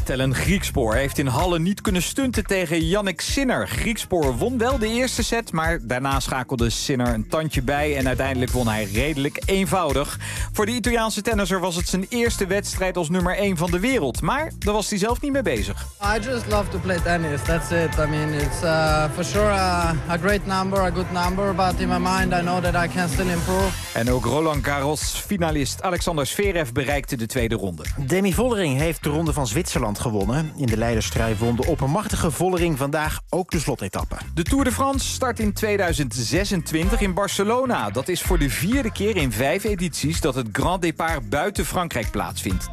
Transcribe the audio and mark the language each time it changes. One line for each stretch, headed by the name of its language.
Dutch: Tellen Griekspoor heeft in Halle niet kunnen stunten tegen Jannik Sinner. Griekspoor won wel de eerste set, maar daarna schakelde Sinner een tandje bij en uiteindelijk won hij redelijk eenvoudig. Voor de Italiaanse tennisser was het zijn eerste wedstrijd als nummer 1 van de wereld, maar daar was hij zelf niet mee bezig.
English: I just love to play tennis. That's it. I mean, it's for sure a great number, a good number, but in my mind I know that I can still improve.
Dutch: En ook Roland Garros finalist Alexander Zverev bereikte de tweede ronde. Demi Vollering heeft de ronde van Zwitserland gewonnen. In de leiderstrijd won de oppermachtige Vollering vandaag ook de slotetappe. De Tour de France start in 2026 in Barcelona. Dat is voor de vierde keer in 5 edities dat het Grand Départ buiten Frankrijk plaatsvindt.